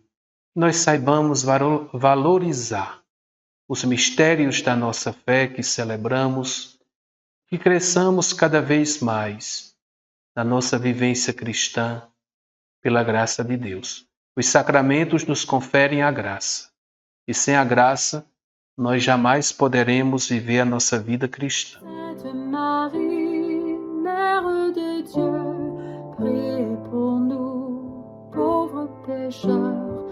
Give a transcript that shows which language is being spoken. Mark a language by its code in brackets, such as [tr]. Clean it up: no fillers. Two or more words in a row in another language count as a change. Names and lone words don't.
[pt] Nós saibamos valorizar os mistérios da nossa fé que celebramos e cresçamos cada vez mais na nossa vivência cristã pela graça de Deus. Os sacramentos nos conferem a graça. E sem a graça, nós jamais poderemos viver a nossa vida cristã. [fr] Sainte Marie, Mère de Dieu, priez pour nous, pauvres pécheurs.